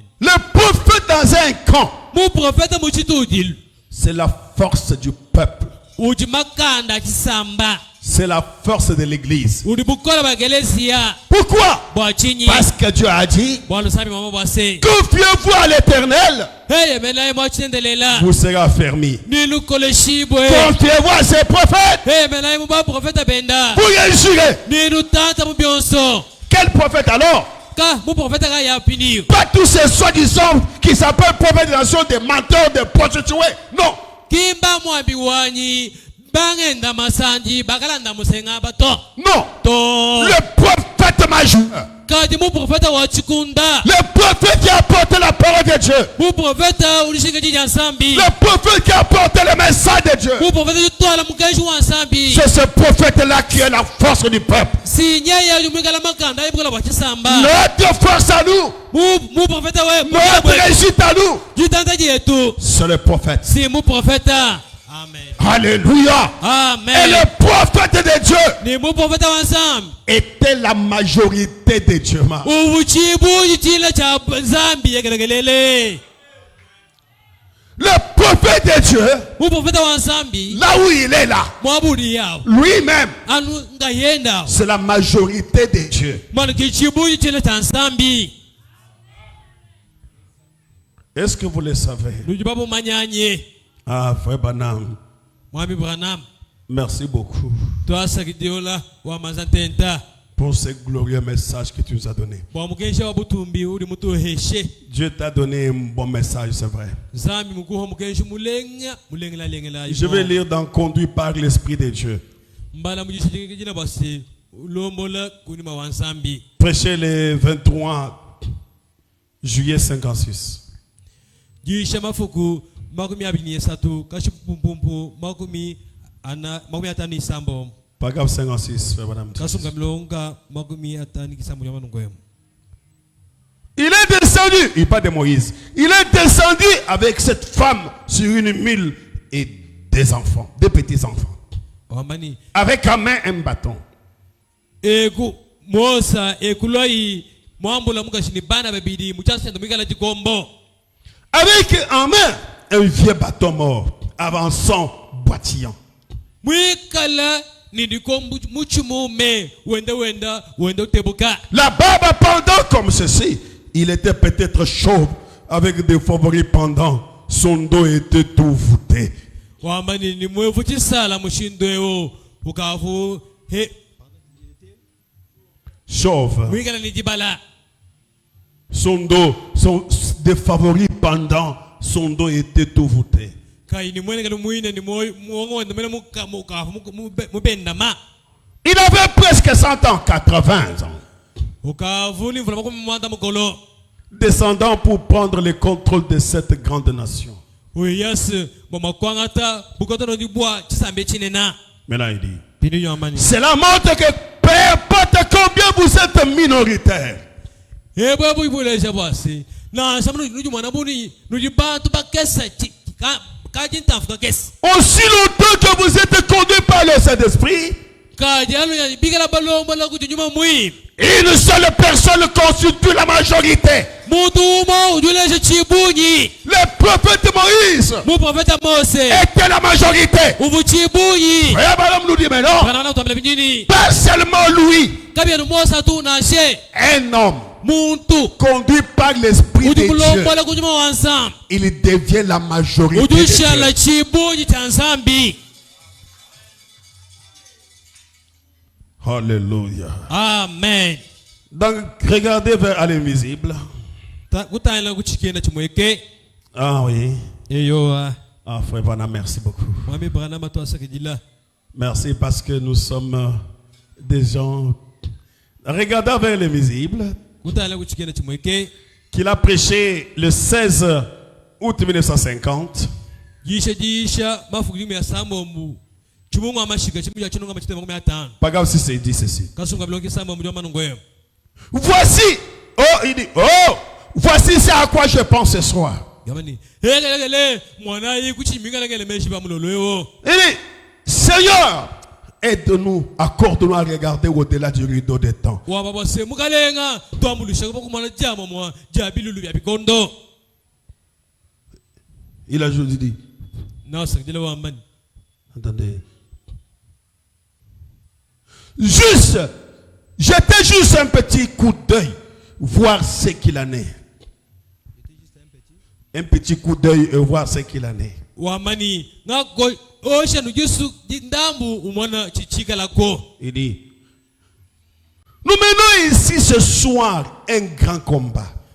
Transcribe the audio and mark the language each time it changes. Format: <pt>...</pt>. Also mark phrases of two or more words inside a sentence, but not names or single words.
<fr>Le prophète dans un camp, c'est la force du peuple. C'est la force de l'église.</fr> <lu>ulibukola bagelezia</lu> <fr>Pourquoi?</fr> <lu>bwachinyi</lu> <fr>Parce que Dieu a dit,</fr> <lu>bwalo sami mama bwase</lu> <fr>confiez-vous à l'éternel,</fr> <lu>hey menaye mwachendelela</lu> <fr>vous serez affermis.</fr> <lu>nilukole shibwe</lu> <fr>Confiez-vous à ses prophètes,</fr> <lu>hey menaye muba profeta benda</lu> <fr>vous réussirez.</fr> <lu>nilutata mubyonso</lu> <fr>Quel prophète alors?</fr> <lu>ka mu profeta ka yapiniyo</lu> <fr>Pas tous ces soi-disant qui s'appellent prophètes de nation, des menteurs, des prostituées. Non.</fr> <lu>kimba mwambi wanyi bangenda masanji bakalanda musenga bato</lu> <fr>Non.</fr> <lu>to</lu> <fr>Le prophète majeur.</fr> <lu>kati mu profeta wa chikunda</lu> <fr>Le prophète qui a apporté la parole de Dieu.</fr> <lu>mu profeta ulishika jija nsambi</lu> <fr>Le prophète qui a apporté le message de Dieu.</fr> <lu>mu profeta tutwala mugaji wa nsambi</lu> <fr>C'est ce prophète-là qui est la force du peuple.</fr> <lu>sinyaya yumwikala makanda ibukala bwa chisamba</lu> <fr>Notre force à nous,</fr> <lu>mu profeta we</lu> <fr>notre réussite à nous,</fr> <lu>jitanda jetu</lu> <fr>c'est le prophète.</fr> <lu>si mu profeta amen</lu> <fr>Alléluia. Et</fr> <lu>amen</lu> <fr>le prophète de Dieu</fr> <lu>ni mu profeta wa nsambi</lu> <fr>était la majorité de Dieu.</fr> <lu>ubuchibu jitila cha nsambi yegelegelele</lu> <fr>Le prophète de Dieu,</fr> <lu>mu profeta wa nsambi</lu> <fr>là où il est là,</fr> <lu>mwabudi yao</lu> <fr>lui-même,</fr> <lu>anu ngayenda</lu> <fr>c'est la majorité de Dieu.</fr> <lu>mwana kichibu jitila cha nsambi</lu> <fr>Est-ce que vous le savez?</fr> <lu>lujibabu manyanye</lu> <fr>Ah, frère Branham,</fr> <lu>mwami Branham</lu> <fr>merci beaucoup</fr> <lu>twasakidiola wa mazantenta</lu> <fr>pour ce glorieux message que tu nous as donné.</fr> <lu>bwamukesha wa butumbi uli mutuheshe</lu> <fr>Dieu t'a donné un bon message, c'est vrai.</fr> <lu>nsambi mukuho mukesha mulengela</lu> <fr>Je vais lire dans Conduit par l'Esprit de Dieu.</fr> <lu>mbala mujishijina basi lombola kunima wa nsambi</lu> <fr>Prêché le 23 juillet 56.</fr> <lu>jisha mafuku makumi abiri n'esatu kashipumpumpu makumi atano isambo</lu> <fr>Paragraphe 56, frère Branham.</fr> <lu>kasunga milonga makumi atano isambo yamanungwemu.</lu> <fr>Il est descendu, il parle de Moïse. Il est descendu avec cette femme sur une mule et des enfants, des petits enfants.</fr> <lu>Wamani</lu> <fr>Avec en main un bâton.</fr> <lu>eku mosa ekuloi mwambula mukashini bana babidi muchasendo mikala jikombo</lu> <fr>Avec en main un vieux bâton mort, avançant, boitillant.</fr> <lu>mwikala nidikombu muchumume wenda utebuka</lu> <fr>La barbe pendant comme ceci. Il était peut-être chauve avec des favoris pendant. Son dos était tout voûté.</fr> <lu>wambani ni mwevu chisala mushindweo ukafu he</lu> <fr>Chauve.</fr> <lu>mwikala nijibala</lu> <fr>Son dos, des favoris pendant. Son dos était tout voûté.</fr> <lu>kai ni mwene kalo muine ni mwongo ndamela mukafu mubendama</lu> <fr>Il avait presque 100 ans, 80 ans.</fr> <lu>ukafu ni mvula makumi mwanda mukolo</lu> <fr>Descendant pour prendre le contrôle de cette grande nation.</fr> <lu>uyas bomakwangata bukotono dibwa chisambe chinena</lu> <fr>Maintenant il dit,</fr> <lu>pini yamani</lu> <fr>cela montre que peu importe combien vous êtes minoritaire,</fr> <lu>ebwe buibuleja bwasi na samunu nuju mwana buni nuju bantu bakesa kaji ntafuka kesi</lu> <fr>aussi longtemps que vous êtes conduits par le Saint-Esprit,</fr> <lu>kaji anu ya bigala balomba la kujunyuma mwi</lu> <fr>une seule personne constitue la majorité.</fr> <lu>mutu uma ujuleje chibunyi</lu> <fr>Le prophète Moïse</fr> <lu>mu profeta Mose</lu> <fr>était la majorité.</fr> <lu>uvu chibunyi</lu> <fr>Et Abraham nous dit maintenant,</fr> <lu>kana utambele binyini</lu> <fr>pas seulement lui,</fr> <lu>kabya Mose tu na she</lu> <fr>un homme</fr> <lu>muntu</lu> <fr>conduit par l'Esprit de Dieu,</fr> <lu>ujumulomba la kujunyuma wansam</lu> <fr>il devient la majorité de</fr> <lu>ujusha</lu> <fr>Dieu.</fr> <lu>la chibunyi cha nsambi.</lu> <fr>Alléluia. Amen. Donc, regardez vers l'invisible.</fr> <lu>Kutayela kuchikenda chimweke</lu> <fr>Ah oui.</fr> <lu>eyo</lu> <fr>Ah, frère Vanna, merci beaucoup.</fr> <lu>mwami Branham atwasakijila</lu> <fr>Merci parce que nous sommes des gens. Regardez vers l'invisible.</fr> <lu>kutayela kuchikenda chimweke</lu> <fr>Qu'il a prêché le 16 août 1950.</fr> <lu>jisha mafukuli ya samombu chimungu amashika chimuja chinonga machite makumi atano</lu> <fr>Paragraphe 6, il dit ceci.</fr> <lu>kasunga bilongi samombu ndio manungwe.</lu> <fr>Voici, oh, il dit, oh, voici c'est à quoi je pense ce soir.</fr> <lu>Gamani hele mwana yi kuchiminga ngele meshi ba mulolo.</lu> <fr>Il dit, Seigneur, aide-nous, accorde-nous à regarder au-delà du rideau des temps.</fr> <lu>Wa baba se mukalenga twamulusha ko kumana jama mwa jabilulu bya bikondo.</lu> <fr>Il a juste dit,</fr> <lu>Na sakijila wa mani.</lu> <fr>attendez. Juste, jetez juste un petit coup d'œil, voir ce qu'il en est. Un petit coup d'œil et voir ce qu'il en est. Il dit, nous menons ici ce soir un grand combat.</fr>